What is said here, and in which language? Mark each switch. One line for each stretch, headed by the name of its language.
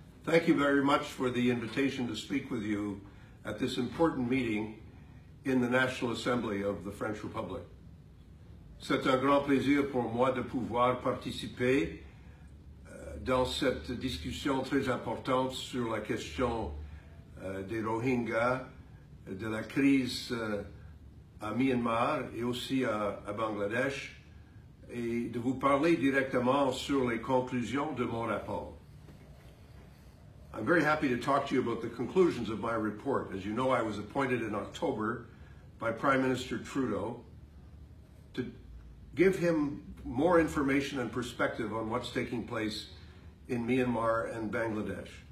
English: Thank you very much for the invitation to speak with you at this important meeting in the National Assembly of the French Republic.
French: C'est un grand plaisir pour moi de pouvoir participer dans cette discussion très importante sur la question des Rohingyas, de la crise à Myanmar et aussi à Bangladesh, et de vous parler directement sur les conclusions de mon rapport.
English: I'm very happy to talk to you about the conclusions of my report. As you know, I was appointed in October by Prime Minister Trudeau to give him more information and perspective on what's taking place in Myanmar and Bangladesh.